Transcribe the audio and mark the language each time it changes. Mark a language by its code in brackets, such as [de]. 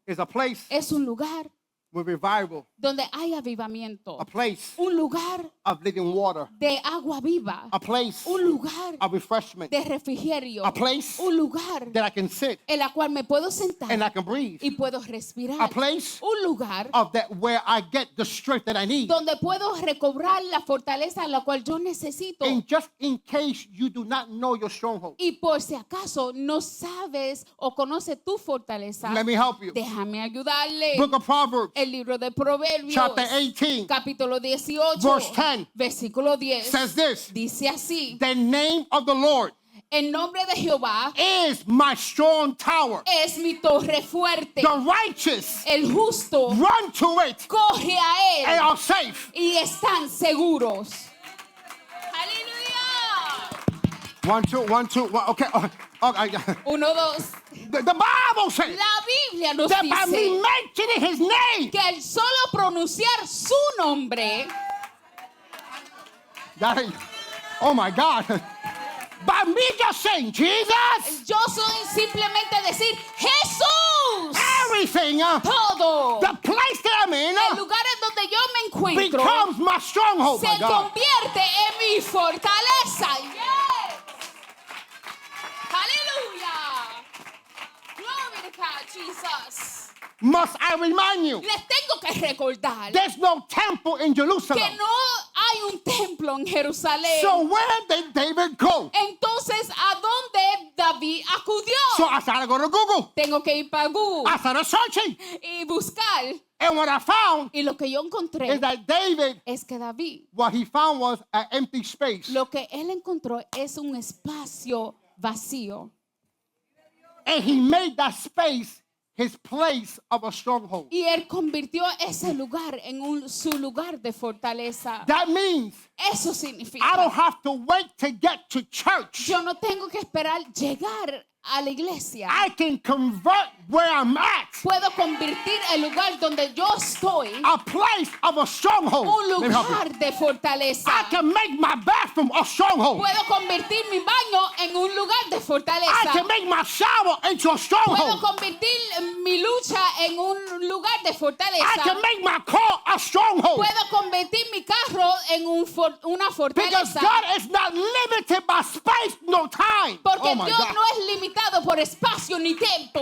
[en] It's a place [es] Es un lugar [en] with revival, [es] donde hay avivamiento. [en] a place [es] Un lugar [en] of living water, [es] de agua viva. [en] a place [es] Un lugar [en] of refreshment, [es] de refrigerio. [en] a place [es] Un lugar [en] that I can sit [es] en la cual me puedo sentar [en] and I can breathe, [es] y puedo respirar. [en] a place [es] Un lugar [en] of that where I get the strength that I need. [es] donde puedo recobrar la fortaleza la cual yo necesito. [en] And just in case you do not know your stronghold, [es] Y por si acaso no sabes o conoces tu fortaleza, [en] let me help you. [es] déjame ayudarle. [en] Book of Proverbs, [es] El libro de Proverbios, [en] chapter 18, [es] capítulo 18, [en] verse 10, [es] versículo 10, [en] says this: [es] dice así: [en] the name of the Lord [es] el nombre de Jehová [en] is my strong tower. [es] es mi torre fuerte. [en] The righteous [es] El justo [en] run to it [es] coge a [en] and [es] él [en] are safe. [es] y están seguros. Aleluya. [en] One, two, one, two. One, okay. Okay. [es] Uno, dos. [en] The Bible says [es] La Biblia nos [en] that by me [es] dice [en] mentioning his name, [es] que al solo pronunciar su nombre, [en] that is, oh my God, by me just saying Jesus, [es] yo soy simplemente decir Jesús. [en] everything, [es] Todo. [en] the place that I'm in, [es] El lugar en donde yo me encuentro [en] becomes my stronghold. [es] se [en] My God. [es] convierte en mi fortaleza. Yes. Aleluya. [en] Glory to God, Jesus. Must I remind you, [es] Les tengo que recordar [en] there's no temple in Jerusalem. [es] que no hay un templo en Jerusalén. [en] So where did David go? [es] Entonces, ¿a dónde David acudió? [en] So I started to go to Google. [es] Tengo que ir para Google [en] I started searching. [es] y buscar. [en] And what I found [es] Y lo que yo encontré [en] is that David, [es] es que David, [en] what he found was an empty space. [es] lo que él encontró es un espacio vacío. [en] And he made that space his place of a stronghold. [es] Y él convirtió ese lugar en su lugar de fortaleza. [en] That means [es] Eso [en] I don't [es] significa, [en] have to wait to get to church. [es] yo no tengo que esperar llegar a la iglesia. [en] I can convert where I'm at [es] Puedo convertir el lugar donde yo estoy [en] a place of a stronghold. [es] un [en] Let me help you. [es] lugar de fortaleza. [en] I can make my bathroom a stronghold. [es] Puedo convertir mi baño en un lugar de [en] I [es] fortaleza. [en] can make my shower into a [es] Puedo [en] stronghold. [es] convertir mi lucha en un lugar de [en] I [es] fortaleza. [en] can make my car a stronghold. [es] Puedo convertir mi carro en una [en] Because [es] fortaleza. [en] God is not limited by space, no time. [es] Porque [en] Oh my [es] Dios [en] God. [es] no es limitado por espacio ni tiempo.